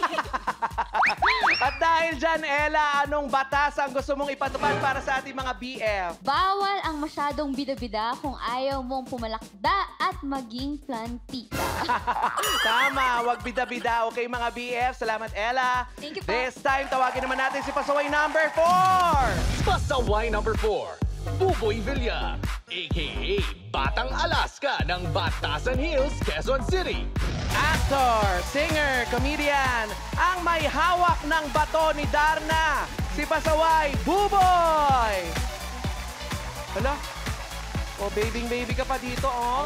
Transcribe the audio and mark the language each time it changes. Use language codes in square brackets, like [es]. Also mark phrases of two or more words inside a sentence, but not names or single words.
[tl] At dahil dyan, Ella, anong batas ang gusto mong ipatupad para sa ating mga BF? Bawal ang masyadong bida-bida kung ayaw mong pumalakda at maging plantita. Tama, wag bida-bida. Okay, mga BF. Salamat, Ella. [en] Thank you po. This time, [tl] tawagin naman natin si Pasaway number 4. Pasaway number 4, Buboy Villar, a.k.a. Batang Alaska ng Batasan Hills, Quezon City. [en] Actor, singer, comedian, [tl] ang may hawak ng bato ni Darna, si Pasaway Buboy! Hala? Oh, baby ka pa dito, oh.